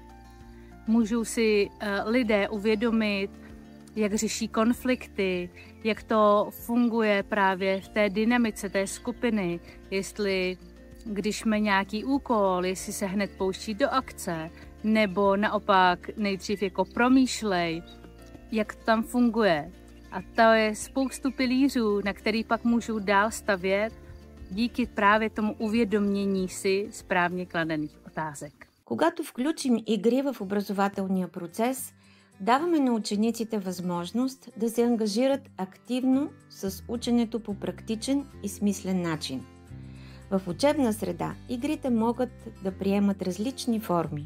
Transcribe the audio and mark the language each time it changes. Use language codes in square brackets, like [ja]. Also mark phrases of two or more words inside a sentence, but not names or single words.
[cs] Můžou si lidé uvědomit, jak řeší konflikty, jak to funguje právě v té dynamice té skupiny, jestli když má nějaký úkol, jestli se hned pouští do akce, nebo naopak nejdřív jako promýšlej, jak to tam funguje. A to je spoustu pilířů, na který pak můžou dál stavět díky právě tomu uvědomění si správně kladených otázek. [bg] Когато включим игри в образователния процес, даваме на учениците възможност да се ангажират активно с ученето по практичен и смислен начин. В учебна среда игрите могат да приемат различни форми.